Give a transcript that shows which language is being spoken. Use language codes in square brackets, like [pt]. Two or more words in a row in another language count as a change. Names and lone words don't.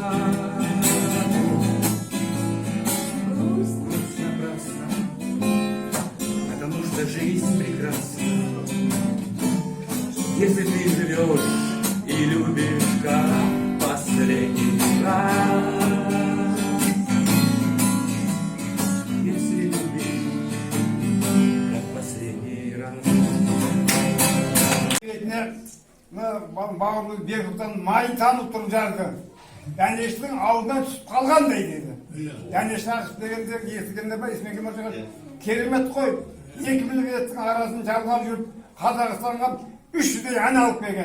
[ru] Грусть напрасна, потому что жизнь прекрасна, если ты живешь и любишь как последний раз. Если любишь как последний раз. [kk] Бауырымыз Бекұлтан май танып тұрып жарды. Дәнештің алдынан түсіп қалғандай деді. Дәнеш Ақышев дегенде естігенде ба есіме келмей жатыр. Керемет қой. 2 мемлекеттің арасын жалғап жүріп, Қазақстанға 300-дей ән алып келген.